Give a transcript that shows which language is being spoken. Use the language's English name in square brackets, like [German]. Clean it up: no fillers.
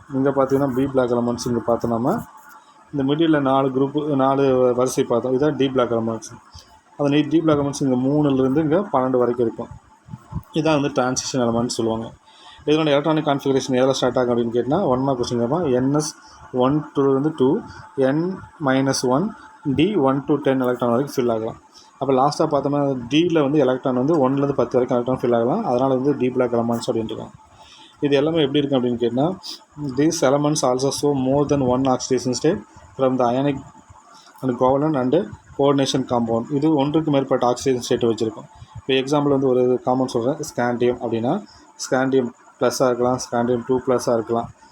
[Tamil] இங்கே பார்த்தீங்கன்னா B black elements. இங்கே பார்த்தோம்னா இந்த மிடில் 4 வரிசை பார்த்தோம். இதுதான் டி பிளாக் எலமெண்ட்ஸ். அந்த டி பிளாக் எலமெண்ட்ஸ் இங்கே 3லேருந்து இங்கே 12 வரைக்கும் இருக்கும். இதான் வந்து டிரான்சிஷன் எலமெண்ட்ஸ் சொல்லுவாங்க. இதனோட எலக்ட்ரானிக் கான்ஃபிகரேஷன் எதில் ஸ்டார்ட் ஆகும் அப்படின்னு கேட்டால் 1 மார்க் கொஸ்டின் கேட்பான். NS1 to 2 N-1 D 1 to 10 electron வரைக்கும் ஃபில் ஆகலாம். அப்போ லாஸ்ட்டாக பார்த்தோம்னா டியில் வந்து எலக்ட்ரான் வந்து 1லேருந்து 10 வரைக்கும் எலக்ட்ரான் ஃபில் ஆகலாம். அதனால் வந்து டி பிளாக் எலமெண்ட்ஸ் அப்படின்ட்டு. இது எல்லாமே எப்படி இருக்கும் அப்படின்னு கேட்டால் [English] These elements also show more than 1 oxidation state from the ionic and covalent and coordination compound. [Tamil] இது ஒன்றுக்கு மேற்பட்ட ஆக்சிஜன் ஸ்டேட்டை வச்சுருக்கும். இப்போ எக்ஸாம்பிள் வந்து ஒரு காம்பவுண்ட் சொல்கிறேன், ஸ்காண்டியம் அப்படின்னா ஸ்காண்டியம் ப்ளஸ்ஸாக இருக்கலாம், ஸ்காண்டியம் 2+ இருக்கலாம்.